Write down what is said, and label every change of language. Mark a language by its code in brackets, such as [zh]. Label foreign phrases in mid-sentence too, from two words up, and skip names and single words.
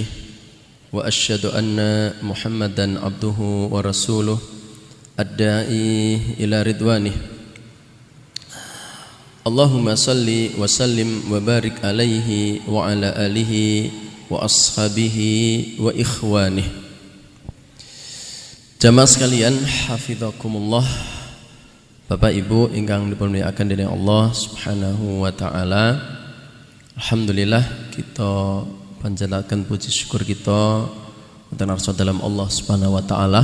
[ar] وأشهد أن محمدا عبده ورسوله الداعي إلى رضوانه. اللهم صل وسلم وبارك عليه وعلى آله وأصحابه وإخوانه. [id] Jamaah sekalian, hafizakumullah. [jv] Bapak Ibu ingkang dimuliakan dening Allah [ar] سبحانه وتعالى. [jv] Alhamdulillah kita panjenengan puji syukur kita wonten arsa dalam Allah [ar] سبحانه وتعالى.